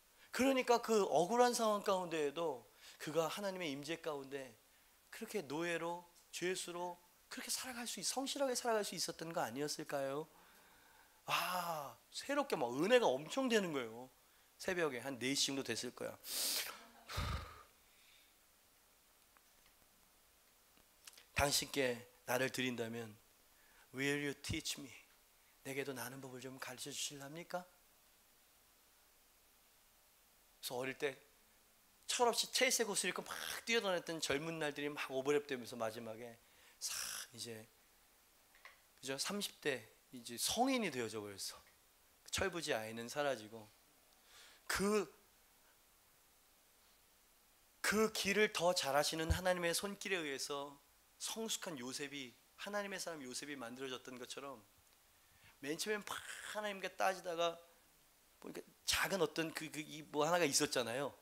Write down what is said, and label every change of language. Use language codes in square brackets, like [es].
[ko] 그러니까 그 억울한 상황 가운데에도 그가 하나님의 임재 가운데 그렇게 노예로 죄수로 그렇게 성실하게 살아갈 수 있었던 거 아니었을까요? 새롭게 막 은혜가 엄청 되는 거예요. 새벽에 한 4시 정도 됐을 거야. 당신께 나를 드린다면 [en] Will you teach me? [ko] 내게도 나는 법을 좀 가르쳐 주실랍니까? 그래서 어릴 때 철없이 채색 옷을 입고 막 뛰어다녔던 젊은 날들이 막 오버랩되면서 마지막에 이제 그죠? 30대 이제 성인이 되어져 버렸어. 철부지 아이는 사라지고 그 길을 더 잘하시는 하나님의 손길에 의해서 성숙한 요셉이, 하나님의 사람 요셉이 만들어졌던 것처럼 맨 처음에 막 하나님께 따지다가 보니까 작은 어떤 뭐 하나가 있었잖아요.